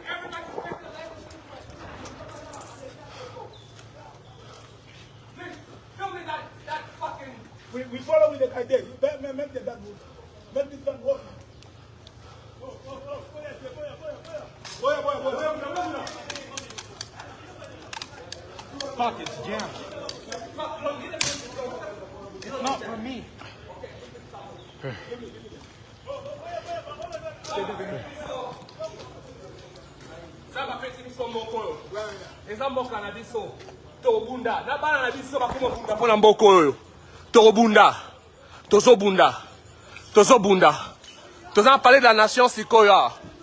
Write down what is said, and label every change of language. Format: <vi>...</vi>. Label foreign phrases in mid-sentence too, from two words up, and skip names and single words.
<en>We follow with the idea. Make the bad move. Make this one work. Pockets jammed. It's not for me.</en> <ln>Eza mboka na biso tobunda na bana na biso bakoma bunda mpona mboka oyo tobunda tozobunda toza</ln> <fr>parler de la nation</fr> <ln>sikoyo</ln>